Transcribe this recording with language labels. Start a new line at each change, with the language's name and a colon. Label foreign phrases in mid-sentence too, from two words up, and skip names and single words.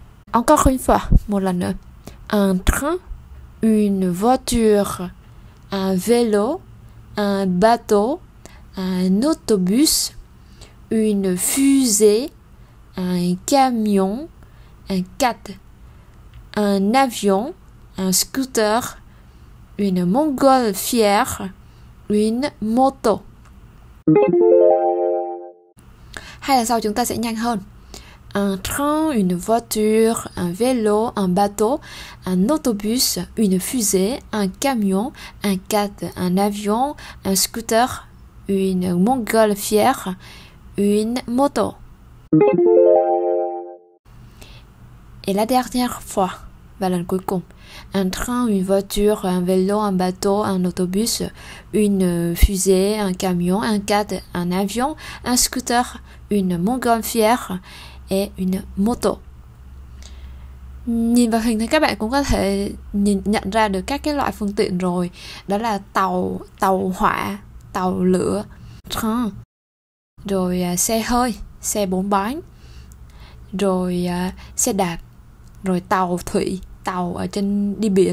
French: Encore une fois,
Vietnamese: một lần nữa.
French: Un train, une voiture, un vélo, un bateau, un autobus, une fusée, un camion, un quad, un avion, un scooter, une montgolfière, une moto.
Vietnamese: Hai lần sau chúng ta sẽ nhanh hơn.
French: Un train, une voiture, un vélo, un bateau, un autobus, une fusée, un camion, un quad, un avion, un scooter, une montgolfière, une moto. Et la dernière fois,
Vietnamese: và lần cuối cùng.
French: Un train, une voiture, un vélo, un bateau, un autobus, une fusée, un camion, un quad, un avion, un scooter, une montgolfière et une moto.
Vietnamese: Nhìn vào hình thì các bạn cũng có thể nhận ra được các cái loại phương tiện rồi. Đó là tàu hỏa, tàu lửa, train, rồi xe hơi, xe 4 bánh, rồi xe đạp, rồi tàu thủy, tàu ở trên đi biển.